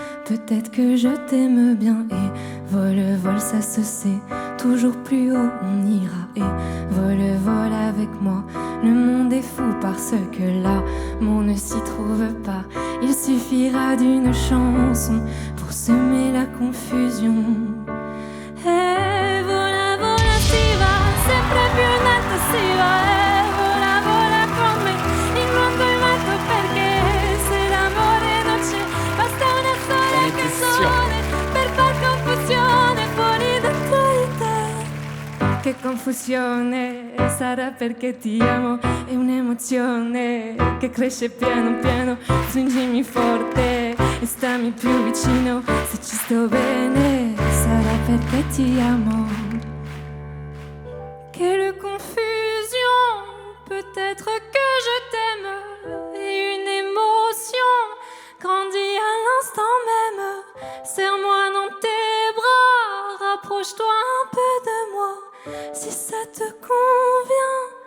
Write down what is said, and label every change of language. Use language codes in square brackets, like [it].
[fr] Peut-être que je t'aime bien, et vol, ça se sait, toujours plus haut on ira, et vol avec moi. Le monde est fou parce que l'amour ne s'y trouve pas. Il suffira d'une chanson pour semer la confusion. [it] E vola, si va, sempre più in alto si va. E vola con me, incontro il vento perché se l'amore non c'è, basta una sola canzone per far confusione fuori dentro di te. Che confusione sarà perché ti amo, è un'emozione che cresce piano piano. Stringimi forte e stammi più vicino, se ci sto bene sarà perché ti amo. [fr] Quelle confusion, peut-être que je t'aime, et une émotion grandit à l'instant même. Serre-moi dans tes bras, rapproche-toi un peu de moi, si ça te convient.